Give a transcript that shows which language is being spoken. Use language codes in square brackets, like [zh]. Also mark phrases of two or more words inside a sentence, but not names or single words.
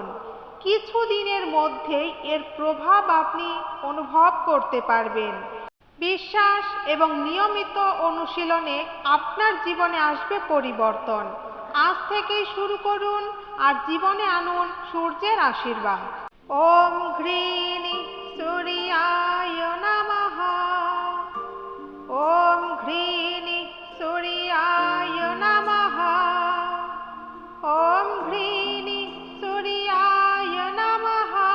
[bn] কিছুদিনের মধ্যেই এর প্রভাব আপনি অনুভব করতে পারবেন। বিশ্বাস এবং নিয়মিত অনুশীলনে আপনার জীবনে আসবে পরিবর্তন। আজ থেকেই শুরু করুন আর জীবনে আনুন সূর্যের আশীর্বাদ। [sa] ওম ঘ্রীনি সূর্যায় নমঃ। ওম ঘ্রীনি সূর্যায় নমঃ। ওম ঘ্রীনি সূর্যায় নমঃ।